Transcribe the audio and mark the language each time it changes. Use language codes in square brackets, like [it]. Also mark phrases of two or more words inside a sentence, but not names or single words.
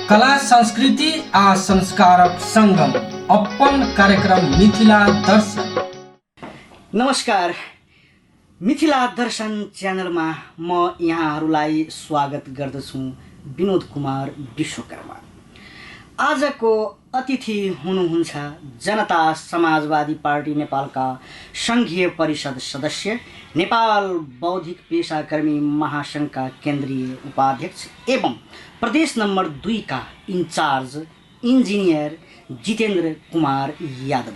[mai] कला संस्कृति आ संस्कारक संगम अपन कार्यक्रम मिथिला दर्शन। [ne] नमस्कार, मिथिला दर्शन च्यानलमा म यहाँहरूलाई स्वागत गर्दछु। विनोद कुमार विश्वकर्मा। आजको अतिथि हुनुहुन्छ जनता समाजवादी पार्टी नेपालका सङ्घीय परिषद सदस्य, नेपाल बौद्धिक पेशाकर्मी महासङ्घका केन्द्रीय उपाध्यक्ष एवं प्रदेश नम्बर 2 का इन्चार्ज इन्जिनियर जितेन्द्र कुमार यादव।